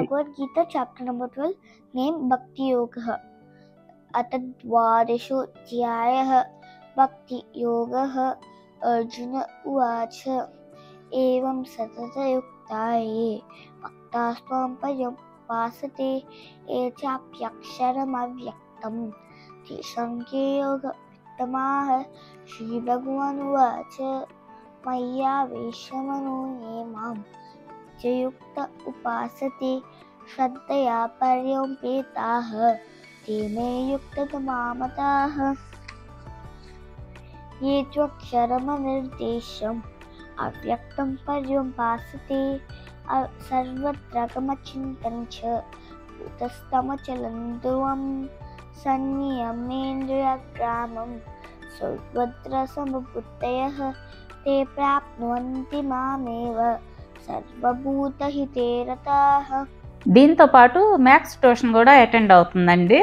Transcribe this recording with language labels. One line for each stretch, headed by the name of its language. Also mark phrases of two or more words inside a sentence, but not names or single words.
Sanskrit: భగవద్గీత
English: chapter number 12 name
Sanskrit: భక్తి యోగః అతద్వాదశోऽధ్యాయః భక్తి యోగః అర్జున ఉవాచ ఏవం సతతయుక్తాయే భక్తాస్త్వాం పర్యుపాసతే ఏ చాప్యక్షరమవ్యక్తం తేషాం కే యోగవిత్తమాః. శ్రీభగవానువాచ మయ్యావేశమనో ఏ మాం నిత్యయుక్త ఉపాసతే శ్రద్ధయా పర్యుపేతాః ते मे युक्ततमामताः. ये त्वक्षरमनिर्देशम् अव्यक्तं पर्युपासते सर्वत्र गमचिन्तं च कूटस्थमचलं ध्रुवं संनियमेन्द्रियग्रामं सर्वत्र समबुद्धयः ते प्राप्नुवन्ति मामेव సర్వభూతహితే రతాః.
Telugu: దీంతో పాటు
English: maths tuition
Telugu: కూడా అటెండ్ అవుతుందండి.